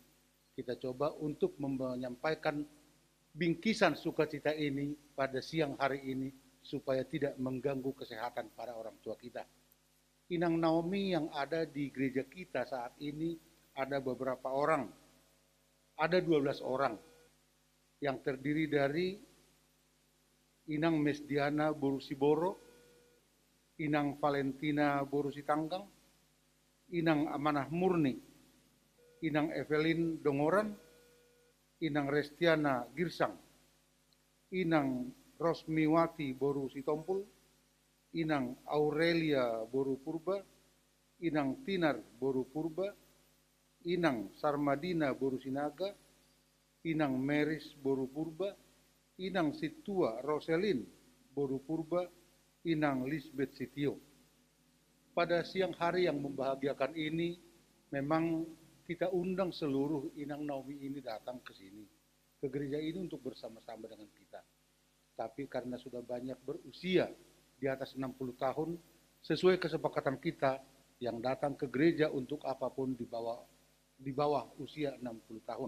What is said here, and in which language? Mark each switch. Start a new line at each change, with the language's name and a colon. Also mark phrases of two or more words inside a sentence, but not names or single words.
Indonesian: Kita coba untuk menyampaikan bingkisan sukacita ini pada siang hari ini supaya tidak mengganggu kesehatan para orang tua kita. Inang Naomi yang ada di gereja kita saat ini ada beberapa orang. Ada 12 orang yang terdiri dari Inang Mesdiana Borusiboro, Inang Valentina Borusitanggang, Inang Amanah Murni, Inang Evelyn Dongoran, Inang Restiana Girsang, Inang Rosmiwati Borusitompul, Inang Aurelia Borupurba, Inang Tinar Borupurba, Inang Sarmadina Borusinaga, Inang Meris Borupurba, Inang Situa Roselin Borupurba, Inang Lisbeth Sitio. Pada siang hari yang membahagiakan ini, memang kita undang seluruh Inang Naomi ini datang ke sini, ke gereja ini untuk bersama-sama dengan kita. Tapi karena sudah banyak berusia di atas 60 tahun, sesuai kesepakatan kita yang datang ke gereja untuk apapun di bawah usia 60 tahun.